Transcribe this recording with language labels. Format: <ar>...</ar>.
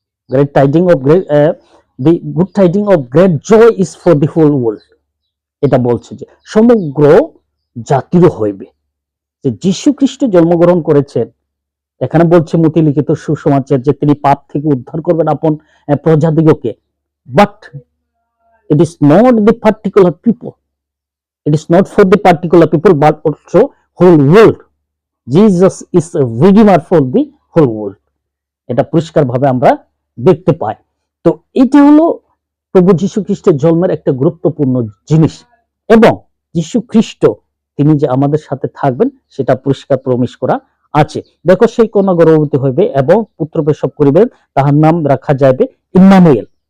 <en>Great tiding of great the good tiding of great joy is for the whole world.</en> <bn>এটা বলছে যে সমগ্র জাতিরও হইবে, যে যীশু খ্রিস্ট জন্মগ্রহণ করেছেন। এখানে বলছে মতি লিখিত সুসমাচার যে তিনি পাপ থেকে উদ্ধার করবেন আপন প্রজাদিগকে।</bn> <en>But it is not the particular people, it is not for the particular people but also whole world. Jesus is a redeemer for the whole world.</en> <bn>এটা পরিষ্কার ভাবে আমরা দেখতে পাই। তো এটা হলো প্রভু যীশু খ্রিস্টের জন্মের একটা গুরুত্বপূর্ণ জিনিস এবং যীশু খ্রিস্ট তিনি যে আমাদের সাথে থাকবেন সেটা পরিষ্কার প্রমিস করা আছে। দেখো সেই কন্যা গর্ভবতী হইবে এবং পুত্র প্রসব করিবেন, তাহার নাম রাখা যাইবে ইম্মানুয়েল।</bn>